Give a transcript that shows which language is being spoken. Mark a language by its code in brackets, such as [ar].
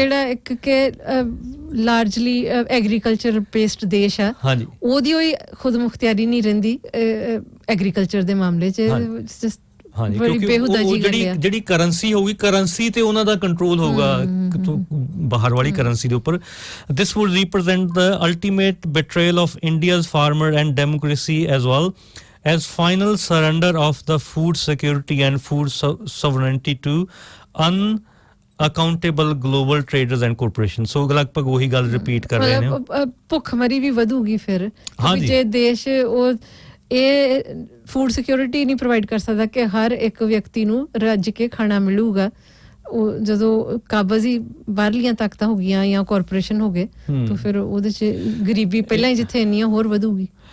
[pa] ਜਿਹੜਾ ਇੱਕ ਕਿ ਲਾਰਜਲੀ ਐਗਰੀਕਲਚਰ ਬੇਸਡ ਦੇਸ਼ ਆ ਉਹਦੀ ਹੋਈ ਖੁਦ ਮੁਖਤਿਆਰੀ ਨਹੀਂ ਰਹਿੰਦੀ ਐਗਰੀਕਲਚਰ ਦੇ ਮਾਮਲੇ 'ਚ। ਹਾਂਜੀ, ਕਿਉਂਕਿ ਜਿਹੜੀ ਕਰੰਸੀ ਹੋਊਗੀ, ਕਰੰਸੀ ਤੇ ਉਹਨਾਂ ਦਾ ਕੰਟਰੋਲ ਹੋਊਗਾ ਬਾਹਰ ਵਾਲੀ ਕਰੰਸੀ ਦੇ ਉੱਪਰ। [en] This would represent the ultimate betrayal of India's farmer and democracy as well as final surrender of the food security and food sovereignty to unaccountable global traders and corporations। [pa] so ਲਗਭਗ ਉਹੀ ਗੱਲ ਰਿਪੀਟ ਕਰ ਰਹੇ ਨੇ। ਭੁੱਖਮਰੀ ਵੀ ਵਧੂਗੀ ਫਿਰ ਜੇ ਦੇਸ਼ ਉਹ ਇਹ ਫੂਡ ਸਿਕਿਉਰਿਟੀ ਨਹੀਂ ਪ੍ਰੋਵਾਈਡ ਕਰ ਸਕਦਾ ਕਿ ਹਰ ਇੱਕ ਵਿਅਕਤੀ ਨੂੰ ਰੱਜ ਕੇ ਖਾਣਾ ਮਿਲੂਗਾ। ਉਹ ਜਦੋਂ ਕਾਬਜ਼ ਹੀ ਬਾਹਰਲੀਆਂ ਤਾਕਤਾਂ ਹੋ ਗਈਆਂ ਜਾਂ ਕਾਰਪੋਰੇਸ਼ਨ ਹੋ ਗਏ ਤਾਂ ਫਿਰ ਉਹਦੇ 'ਚ ਗਰੀਬੀ ਪਹਿਲਾਂ ਹੀ ਜਿੱਥੇ ਇੰਨੀ ਹੋਰ ਵਧੂਗੀ।